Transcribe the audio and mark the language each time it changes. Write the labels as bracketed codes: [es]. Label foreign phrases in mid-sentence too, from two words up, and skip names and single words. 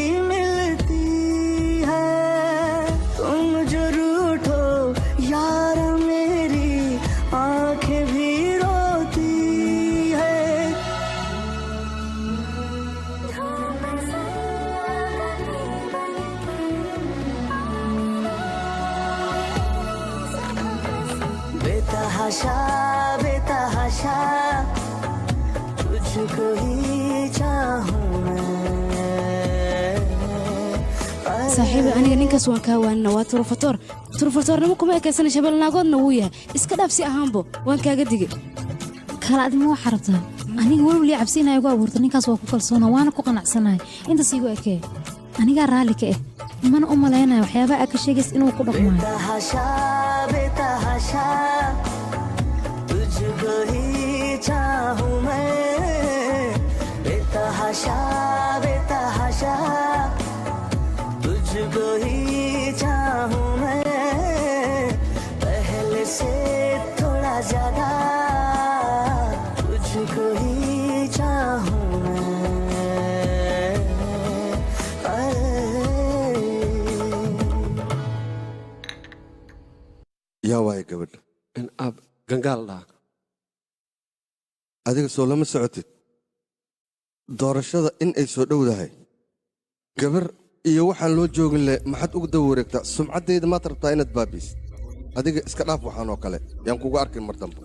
[hi] मिलती है तुम जो रूठो यार मेरी आंखें भी रोती है बेतहाशा बेतहाशा तुझको ही चाहूं [so] saaxiibi aniga ninkaas waan kaa waanina waa turufatoornimo kuma ekaysana shabeelnaagoodna wuu yahay iska dhaaf si ahaanbo waan kaaga digay kala adima waxaa rabtaa aniga welweli cabsiinaya ugu abuurta ninkaas waa ku kalsoona waana ku qanacsanahay intaas iigu ekee anigaa raalli ka ah mana u malaynaya waxyaabaha aad ka sheegays inuu ku dhaqmaayo [hi] बेतहाशा बेतहाशा तुझको ही चाहूं मैं बेतहाशा बेतहाशा तुझको ही चाहूं मैं पहले से थोड़ा ज्यादा तुझको ही चाहूं [so] yaa waaya gabadha in aab gangaal dhaha adiga soo lama socotid doorashada in ay soo dhowdahay gabar iyo waxaan loo joogin leh maxaad ugu daba wareegtaa sumcaddayda maad rabtaa inaad baabiisid adiga iska dhaaf waxaan oo kale yaan kugu arkin mar dambe